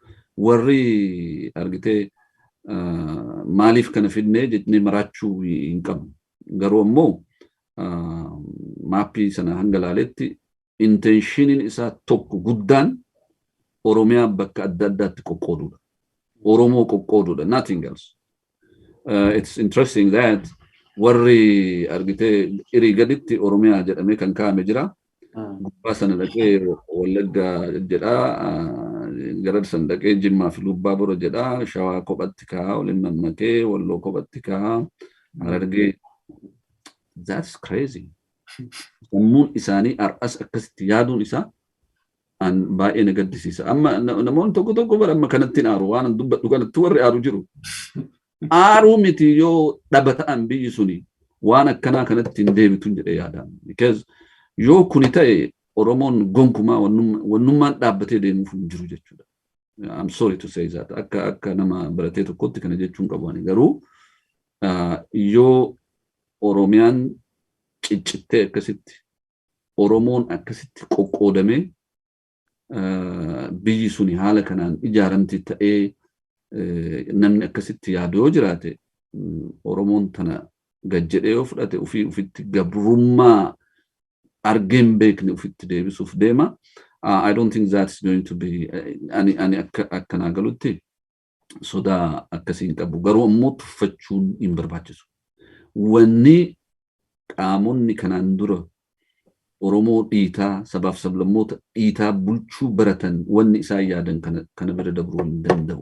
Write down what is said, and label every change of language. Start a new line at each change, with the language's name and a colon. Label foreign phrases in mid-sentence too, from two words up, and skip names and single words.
Oromo: Warri argitee maaliif kana fidnee jennee maraachuu hin qabnu. Garuu ammoo maappii sana hanga laaletti intenshiiniin isaa tokko guddaan Oromiyaa bakka adda addaatti qoqqooduudha. Oromoo qoqqooduudha,
English: nothing else. It's interesting that
Oromo: warri argitee irii gaditti Oromiyaa jedhamee kan kaa'ame jira. Gubbaa sana dhaqee Wallagga jedhaa, gara sana dhaqee Jimmaa fi Lubbaa Bora jedhaa, Shawaa kophatti kaa'aa, waliin mammakee, Walloo kophatti kaa'aa, Harargee.
English: That's crazy.
Oromo: Sammuun isaanii har'as akkasitti yaaduun isaa an baay'ee na gaddisiisa. Amma namoonni tokko bara amma kanatti aaru waan dubbadhu kanatti warri aaru jiru. Aaruu miti yoo dhaba ta'an biyyi suni waan akkanaa kanatti hin deebituun jedhee yaadaan. Because yoo kuni ta'e Oromoon gonkumaa wannummaan dhaabbatee deemuuf hin jiru jechuudha.
English: I'm sorry to say that.
Oromo: Akka nama baratee tokkotti kana jechuun qabu ani. Garuu yoo Oromiyaan ciccittee akkasitti Oromoon akkasitti qoqqoodamee biyyi suni haala kanaan ijaaramti ta'ee namni akkasitti yaadu yoo jiraate Oromoon tana gajjedhee yoo fudhate ufitti gabrummaa argeen beekne ufitti deebisuuf deema.
English: I don't think that's going to be
Oromo: ani akkanaa galutti sodaa akkasiin qabu. Garuu ammoo tuffachuun hin barbaachisu. Wanni qaamonni kanaan dura Oromoo dhiitaa sabaaf sablammoota dhiitaa bulchuu baratan wanni isaan yaadan kana bira dabruu hin danda'u.